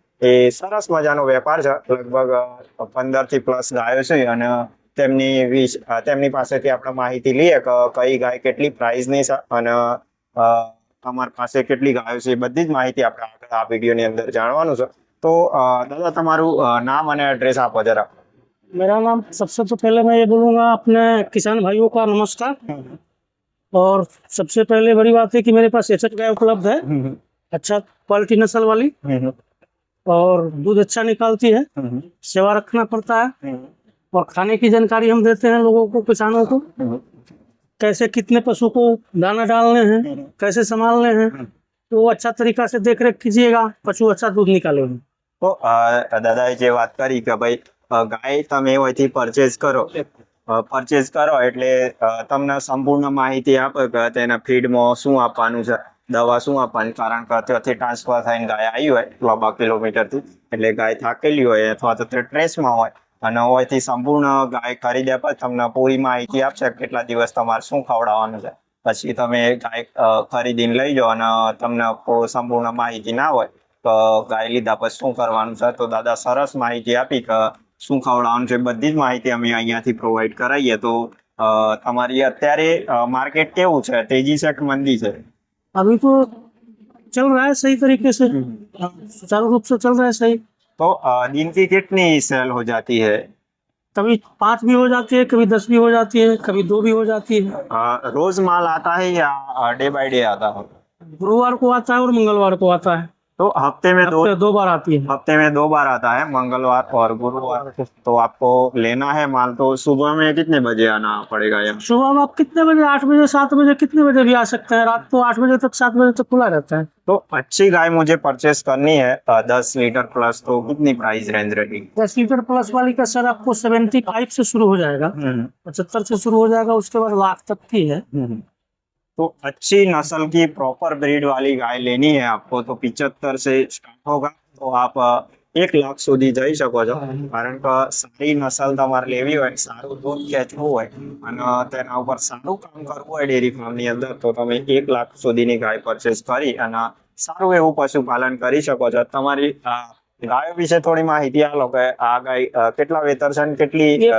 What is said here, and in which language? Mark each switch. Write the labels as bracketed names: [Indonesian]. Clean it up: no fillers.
[Gujarati] એ સરસ મજાનો વેપાર છે. લગભગ 15 થી પ્લસ ગાયો છે, અને તેમની પાસેથી આપણે માહિતી લઈએ કે કઈ ગાય કેટલી પ્રાઇસની છે અને તમારી પાસે કેટલી ગાયો છે. એ બધી જ માહિતી આપણે આગળ આ વિડીયોની અંદર જાણવાનું છે. તો દાદા, તમારું નામ અને एड्रेस આપો जरा। [Hindi] मेरा नाम सबसे तो पहले मैं ये बोलूँगा अपने किसान भाइयों का नमस्कार। और सबसे पहले बड़ी बात है कि मेरे पास एचएफ गाय उपलब्ध है, अच्छा क्वालिटी नस्ल वाली, और दूध अच्छा निकालती है, सेवा रखना पड़ता है, और खाने की जानकारी हम देते हैं लोगों को, किसानों को, कैसे कितने पशु को दाना डालने हैं, कैसे संभालने हैं, तो अच्छा तरीका से देख रेख कीजिएगा, पशु अच्छा दूध निकालेगा। [Gujarati] तो दादाए जे વાત કરી કે ભાઈ ગાય તમે અહીંથી પરચેસ કરો એટલે તમને સંપૂર્ણ માહિતી આપે કે તેના ફીડમાં શું આપવાનું છે, દવા શું આપવાની, કારણ કે ત્યાંથી ટ્રાન્સફર થઈને ગાય આવી હોય લાંબા કિલોમીટરથી, એટલે ગાય થાકેલી હોય અથવા તો તે ટ્રેસમાં હોય, અને અહીંથી સંપૂર્ણ ગાય ખરીદ્યા પછી તમને પૂરી માહિતી આપશે કેટલા દિવસ તમારે શું ખવડાવવાનું છે. પછી તમે ગાય ખરીદીને લઈ જાઓ અને તમને સંપૂર્ણ માહિતી ના હોય તો ગાય લીધા પછી શું કરવાનું છે. તો દાદા સરસ માહિતી આપી કે શું ખવડાવવાનું છે, બધી જ માહિતી અમે અહીંયાથી પ્રોવાઈડ કરાવીએ. તો તમારી અત્યારે માર્કેટ કેવું છે, તેજી છે કે મંદી છે? [Hindi] अभी तो चल रहा है सही तरीके से, सुचारू रूप से चल रहा है सही। तो दिन की कितनी सेल हो जाती है? कभी 5 भी हो जाती है, कभी 10 भी हो जाती है, कभी 2 भी हो जाती है। रोज माल आता है या डे बाय डे आता है? गुरुवार को आता है और मंगलवार को आता है। तो हफ्ते में 2 बार आती है। हफ्ते में 2 बार आता है, मंगलवार और गुरुवार। तो आपको लेना है माल तो सुबह में कितने बजे आना पड़ेगा? सुबह में आप कितने बजे, 8 बजे 7 बजे, कितने बजे भी आ सकते हैं। रात को 8 बजे तक 7 बजे तक खुला रहता है। तो अच्छी गाय मुझे परचेस करनी है 10 लीटर प्लस, तो कितनी प्राइस रेंज रहेगी? 10 लीटर प्लस वाली का सर आपको 75 से शुरू हो जाएगा, 75 से शुरू हो जाएगा, उसके बाद लाख तक की है। तो अच्छी नस्ल की प्रॉपर ब्रीड वाली गाय लेनी है आपको तो 75 से स्टार्ट होगा, तो आप 1 लाख [Gujarati] સુધી જઈ શકો છો. કારણ કે સારી નસલ તમારે લેવી હોય, સારું દૂધ ખેંચવું હોય અને તેના ઉપર સારું કામ કરવું હોય ડેરી ફાર્મની અંદર, તો તમે 1 લાખ સુધીની ગાય પરચેસ કરી અને સારું એવું પશુપાલન કરી શકો છો. તમારી ગાયો વિશે થોડી માહિતી આપો કે આ ગાય કેટલા વેતર છે અને કેટલી